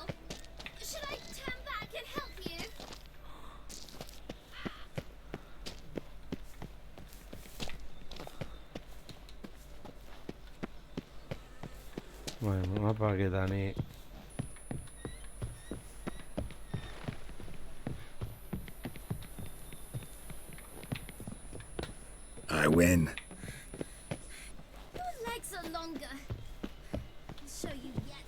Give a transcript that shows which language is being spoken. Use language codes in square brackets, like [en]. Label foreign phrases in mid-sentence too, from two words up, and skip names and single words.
[en] Should I turn back and help you? Bueno, mapaketan ni. I win. Your legs are longer. I'll show you yet.